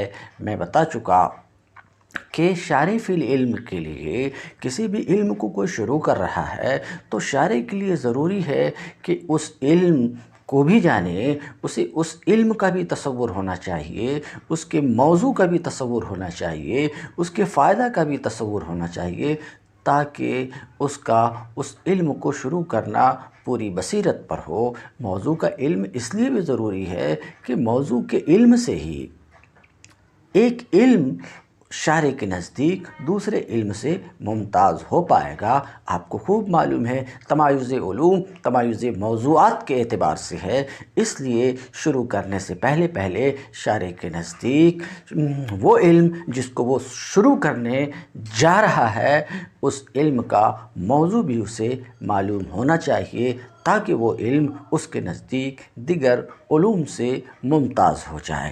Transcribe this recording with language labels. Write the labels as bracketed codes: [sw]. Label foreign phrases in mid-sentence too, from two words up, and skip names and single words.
[ur] میں بتا چکا کہ [ar] شارع فی العلم [ur] کے لیے کسی بھی علم کو کوئی شروع کر رہا ہے تو شارع کے لیے ضروری ہے کہ اس علم کو بھی جانے، اسے اس علم کا بھی تصور ہونا چاہیے، اس کے موضوع کا بھی تصور ہونا چاہیے، اس کے فائدہ کا بھی تصور ہونا چاہیے، تاکہ اس علم کو شروع کرنا پوری بصیرت پر ہو۔ موضوع کا علم اس لیے بھی ضروری ہے کہ موضوع کے علم سے ہی ایک علم شارع کے نزدیک دوسرے علم سے ممتاز ہو پائے گا۔ آپ کو خوب معلوم ہے تمایز علوم تمایز موضوعات کے اعتبار سے ہے، اس لیے شروع کرنے سے پہلے شارع کے نزدیک وہ علم جس کو وہ شروع کرنے جا رہا ہے، اس علم کا موضوع بھی اسے معلوم ہونا چاہیے، تاکہ وہ علم اس کے نزدیک دیگر علوم سے ممتاز ہو جائے۔